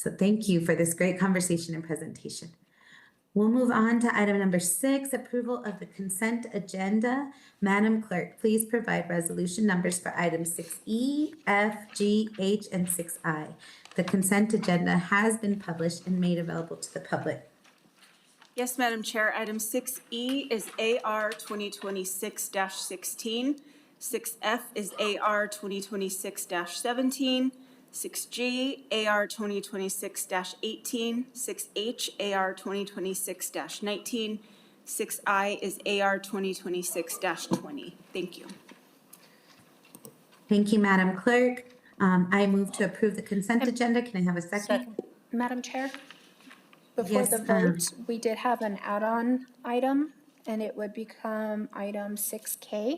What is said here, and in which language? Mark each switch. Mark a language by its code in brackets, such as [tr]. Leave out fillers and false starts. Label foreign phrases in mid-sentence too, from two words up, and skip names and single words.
[en] So thank you for this great conversation and presentation. We'll move on to item number 6, approval of the consent agenda. Madam Clerk, please provide resolution numbers for items 6E, F, G, H, and 6I. The consent agenda has been published and made available to the public. Yes, Madam Chair. Item 6E is AR 2026-16. 6F is AR 2026-17. 6G, AR 2026-18. 6H, AR 2026-19. 6I is AR 2026-20. Thank you. Thank you, Madam Clerk. I move to approve the consent agenda. Can I have a second? Madam Chair, before Yes, the vote, we did have an add-on item, and it would become item 6K.